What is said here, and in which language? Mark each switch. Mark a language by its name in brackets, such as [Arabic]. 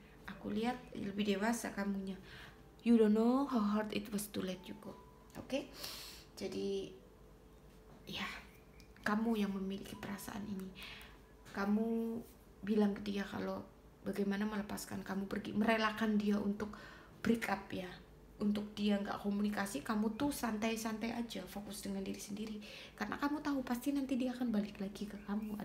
[Indonesian] Aku lihat lebih dewasa kamunya. [English] You don't know how hard it was to let you go. [Indonesian] Oke, jadi ya kamu yang memiliki perasaan ini. Kamu bilang ke dia kalau bagaimana melepaskan, kamu pergi merelakan dia untuk break up ya, untuk dia nggak komunikasi, kamu tuh santai-santai aja, fokus dengan diri sendiri, karena kamu tahu pasti nanti dia akan balik lagi ke kamu.